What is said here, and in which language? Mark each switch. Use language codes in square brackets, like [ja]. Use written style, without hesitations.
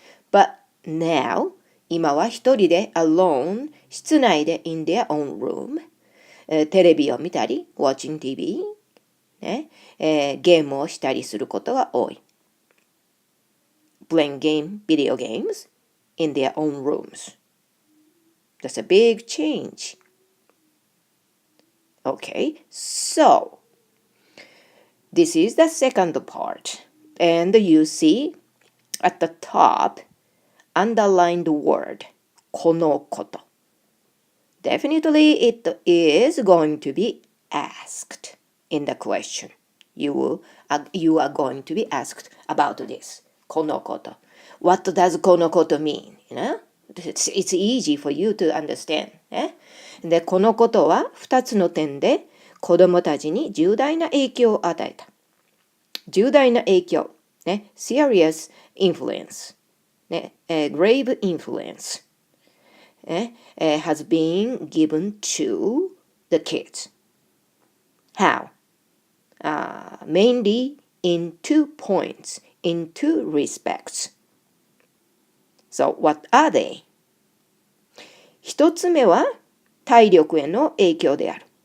[en] But now, [ja] 今は一人で [en] alone, [ja] 室内で [en] in their own room, [ja] テレビを見たり、 [en] watching TV, [ja] ねゲームをしたりすることが多い。 [en] Playing video games in their own rooms. That's a big change. Okay, so this is the second part. And you see at the top, underlined word, このこと. Definitely it is going to be asked in the question. You are going to be asked about this. このこと. What does このこと mean? You know? It's easy for you to understand. [ja] で、このことは2つの点で子どもたちに重大な影響を与えた。重大な影響 [en] ね、serious influence、ね、grave influence、ね、has been given to the kids. How? Mainly in 2 points, in 2 respects. So, what are they? [ja] 一つ目は体力への影響である。